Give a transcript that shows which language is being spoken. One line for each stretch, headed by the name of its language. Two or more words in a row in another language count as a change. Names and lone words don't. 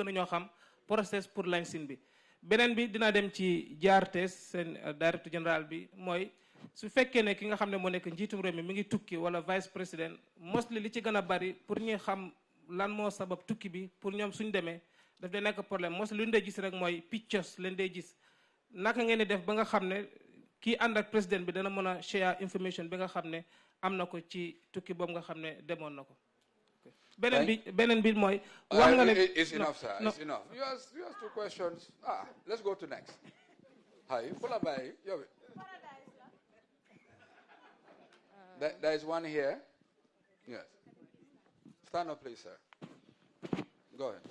Wolof: na ñoo xam process pour licence bi beneen bi dina dem ci GRTS seen
French: directeur général
Wolof: bi mooy su fekkee ne ki nga xam ne moo nekk njiitum réew mi ngi tukki wala
French: vice président
Wolof: mostly li ci gën a bari pour ñuy xam lan moo sabab tukki bi pour ñoom suñ demee daf dee nekk problème mostly lu ñu dee gis rek mooy pictures leen dee gis naka ngeen di def ba nga xam ne kii ànd ak président bi dana mën a
English: share information
Wolof: bi nga xam ne am na ko ci tukki boobu nga xam ne demoon na ko beneen bi mooy wax nga ne
English: it's enough, sir. It's enough. You asked 2 questions. Let's go to next. Hi, Fula Bai. There is one here. Yes. Stand up, please, sir. Go ahead.